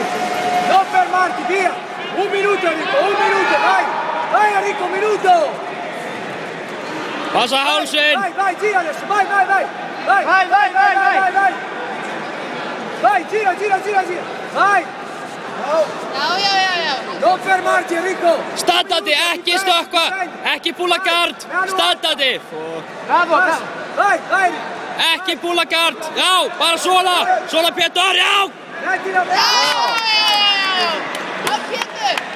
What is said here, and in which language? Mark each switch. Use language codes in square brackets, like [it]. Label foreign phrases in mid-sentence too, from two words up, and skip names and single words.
[it] Non fermarti, via. 1 minuto, Enrico, vai. Vai, Enrico, 1 minuto. [is] Passa hálsin! [it] Vai, gira adesso, vai. Vai, gira. Vai. [is] Já. [it] Non fermarti, Enrico. [is] Standandi, ekki stökkva! Ekki púla gard! Standandi! [it] Bravo! Vai. [is] Ekki púla gard! Já, bara svona! Svona Pétur, já! [it] Metti la mezza. [is] Af Pétur!